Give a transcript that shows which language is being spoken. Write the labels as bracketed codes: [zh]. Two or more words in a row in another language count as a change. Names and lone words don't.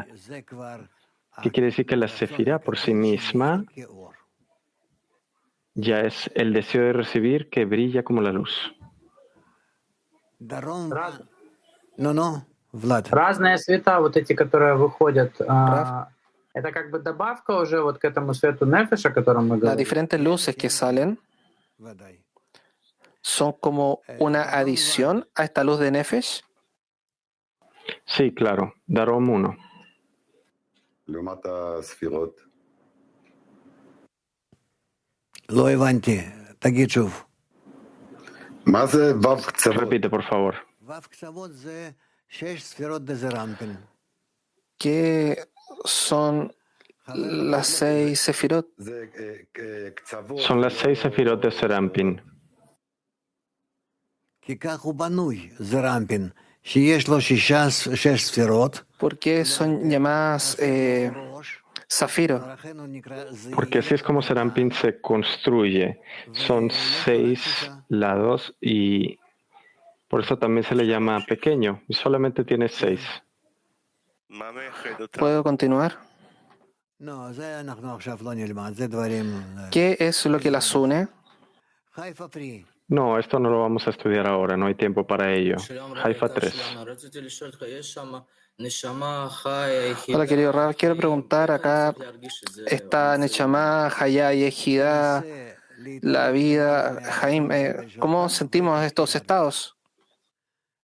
[es] ¿Qué quiere decir? Que la sefirá por sí misma ya es el deseo de recibir que brilla como la luz. [ru] Разные света, вот эти, которые выходят, это как бы добавка уже вот к этому свету Нефеша, о котором мы [es] Las [ru] говорим. [es] diferentes luces que salen son como una adición a esta luz de Nefesh. Sí, claro. Darom 1. [he] לעומת הספירות. לא הבנתי, תגיד שוב. מה זה וו קצוות? [es] Repite, por favor. [he] וו קצוות זה 6 ספירות דזרנפין. [es] ¿Qué son las 6 sefirot? [he] זה קצוות. [es] Son las 6 sefirot de Serampin. [he] כי כך הוא בנוי, זרנפין, שיש לו 6 ספירות. [es] ¿Por qué son llamadas zafiro? Porque así es como Serampin se construye. Son 6 lados y por eso también se le llama pequeño. Y solamente tiene 6. ¿Puedo continuar? [he] לא, זה אנחנו עכשיו לא נלמד, זה דברים... [es] ¿Qué es lo que las une? [he] חיפה פרי. [es] No, esto no lo vamos a estudiar ahora, no hay tiempo para ello. Haifa 3. Hola, querido Rab, quiero preguntar acá, ¿está Neshama, Hayá y Ejidá, la vida, Jaim, cómo sentimos estos estados?